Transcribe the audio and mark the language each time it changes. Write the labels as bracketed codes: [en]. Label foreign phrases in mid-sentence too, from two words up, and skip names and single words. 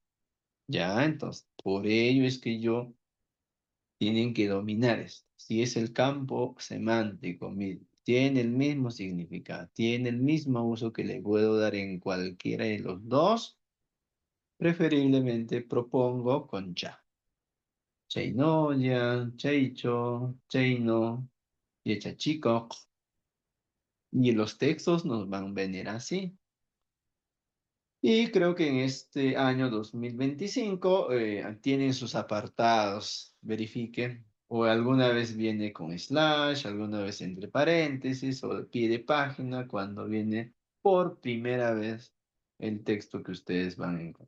[es] Ya, entonces, por ello es que yo tienen que dominar esto. Si es el campo semántico, tiene el mismo significado, tiene el mismo uso que le puedo dar en cualquiera de los dos, preferiblemente propongo con cha. [qu] Chainoya, chaicho, chaino, [es] chico. Y los textos nos van a venir así. Y creo que en este año 2025 tienen sus apartados, verifique, o alguna vez viene con slash, alguna vez entre paréntesis o de pie de página cuando viene por primera vez el texto que ustedes van a encontrar.